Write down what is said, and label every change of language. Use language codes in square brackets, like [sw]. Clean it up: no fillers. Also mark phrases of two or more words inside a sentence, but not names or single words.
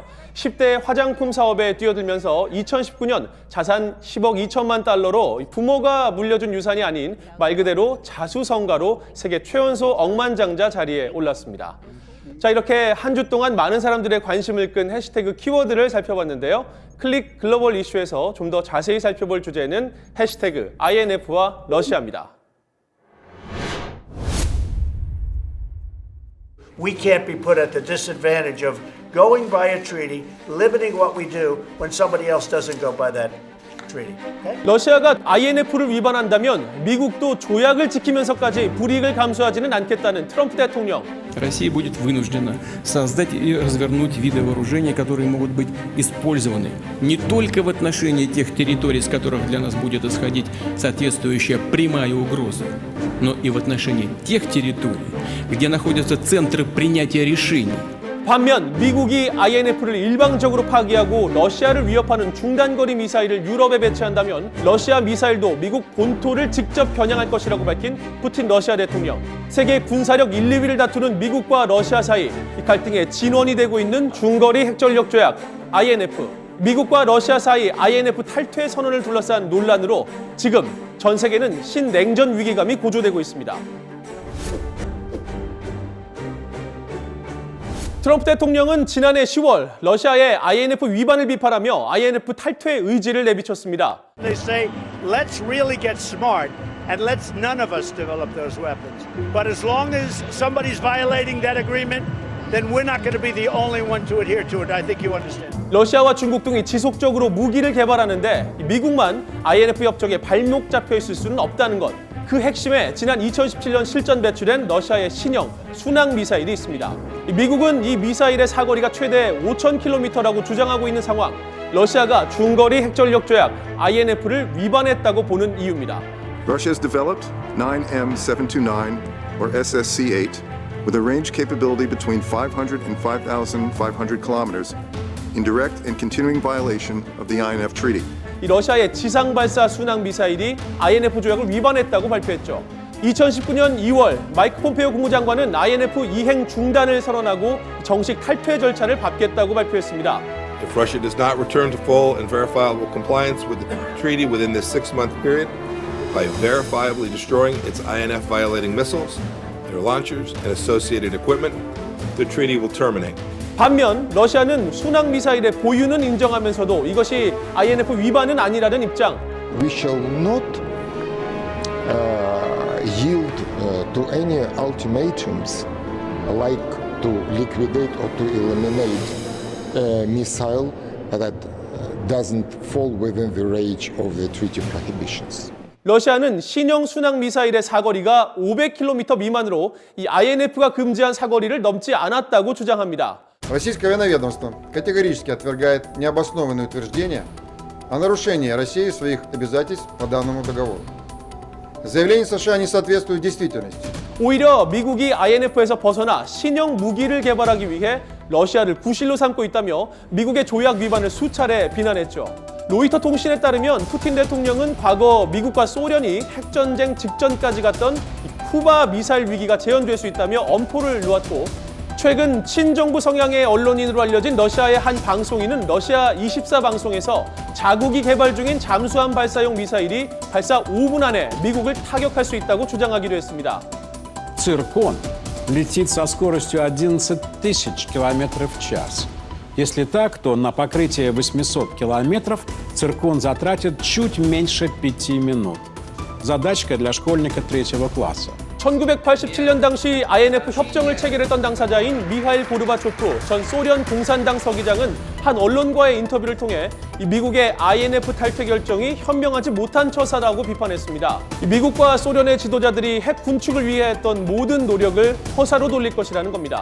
[ko] 10대 화장품 사업에 뛰어들면서 2019년 자산 10억 2천만 달러로 부모가 물려준 유산이 아닌 말 그대로 자수성가로 세계 최연소 억만장자 자리에 올랐습니다. 자, 이렇게 한 주 동안 많은 사람들의 관심을 끈 해시태그 키워드를 살펴봤는데요. 클릭 글로벌 이슈에서 좀 더 자세히 살펴볼 주제는 해시태그 INF와 러시아입니다. [en] We can't be put at the disadvantage of going by a treaty, limiting what we do when somebody else doesn't go by that treaty. Okay? [ko] 러시아가 INF를 위반한다면 미국도 조약을 지키면서까지 불이익을 감수하지는 않겠다는 트럼프 대통령. [ru] Россия будет вынуждена создать и развернуть виды вооружений, которые могут быть использованы не только в отношении тех территорий, с которых для нас будет исходить соответствующая прямая угроза, но и в отношении тех территорий, где находятся центры принятия решений. [ko] 반면 미국이 INF를 일방적으로 파기하고 러시아를 위협하는 중단거리 미사일을 유럽에 배치한다면 러시아 미사일도 미국 본토를 직접 겨냥할 것이라고 밝힌 푸틴 러시아 대통령. 세계 군사력 1, 2위를 다투는 미국과 러시아 사이 이 갈등의 진원이 되고 있는 중거리 핵전력 조약 INF. 미국과 러시아 사이 INF 탈퇴 선언을 둘러싼 논란으로 지금 전 세계는 신냉전 위기감이 고조되고 있습니다. 트럼프 대통령은 지난해 10월 러시아의 INF 위반을 비판하며 INF 탈퇴 의지를 내비쳤습니다. [en] They say, let's really get smart and let's none of us develop those weapons. But as long as somebody's violating that agreement, then we're not going to be the only one to adhere to it. I think you understand. [ko] 러시아와 중국 등이 지속적으로 무기를 개발하는데 미국만 INF 협정에 발목 잡혀 있을 수는 없다는 것. 그 핵심에 지난 2017년 실전 배출된 러시아의 신형 순항 미사일이 있습니다. 미국은 이 미사일의 사거리가 최대 5,000km라고 주장하고 있는 상황. 러시아가 중거리 핵전력 조약 INF를 위반했다고 보는 이유입니다. [en] Russia has developed 9M729 or SSC-8 with a range capability between 500 and 5,500 kilometers in direct and continuing violation of the INF Treaty. [ko] 이 러시아의 지상 발사 순항 미사일이 INF 조약을 위반했다고 발표했죠. 2019년 2월 마이크 폼페이오 국무장관은 INF 이행 중단을 선언하고 정식 탈퇴 절차를 밟겠다고 발표했습니다. [en] If Russia does not return to full and verifiable compliance with the treaty within this 6-month period by verifiably destroying its INF violating missiles, their launchers, and associated equipment, the treaty will terminate. [ko] 반면 러시아는 순항 미사일의 보유는 인정하면서도 이것이 INF 위반은 아니라는 입장. [en] We shall not yield to any ultimatums like to liquidate or to eliminate a missile that doesn't fall within the range of the treaty prohibitions. [ko] 러시아는 신형 순항 미사일의 사거리가 500km 미만으로 이 INF가 금지한 사거리를 넘지 않았다고 주장합니다. [ru] Российское военноведомство категорически отвергает необоснованные утверждения о нарушении Россией своих обязательств по данному договору. Заявления США не соответствуют действительности. [ko] 오히려 미국이 INF에서 벗어나 신형 무기를 개발하기 위해 러시아를 구실로 삼고 있다며 미국의 조약 위반을 수차례 비난했죠. 로이터 통신에 따르면 푸틴 대통령은 과거 미국과 소련이 핵전쟁 직전까지 갔던 쿠바 미사일 위기가 재현될 수 있다며 엄포를 놓았고, 최근 친정부 성향의 언론인으로 알려진 러시아의 한 방송인은 러시아 24 방송에서 자국이 개발 중인 잠수함 발사용 미사일이 발사 5분 안에 미국을 타격할 수 있다고 주장하기도 했습니다. [ru] «Циркон» летит со скоростью 11 тысяч километров в час. Если так, то на покрытие 800 километров «Циркон» затратит чуть меньше 5 минут. Задачка для школьника 3-го класса. [ko] 1987년 당시 INF 협정을 체결했던 당사자인 미하일 고르바초프 전 소련 공산당 서기장은 한 언론과의 인터뷰를 통해 이 미국의 INF 탈퇴 결정이 현명하지 못한 처사라고 비판했습니다. 미국과 소련의 지도자들이 핵 군축을 위해 했던 모든 노력을 허사로 돌릴 것이라는 겁니다.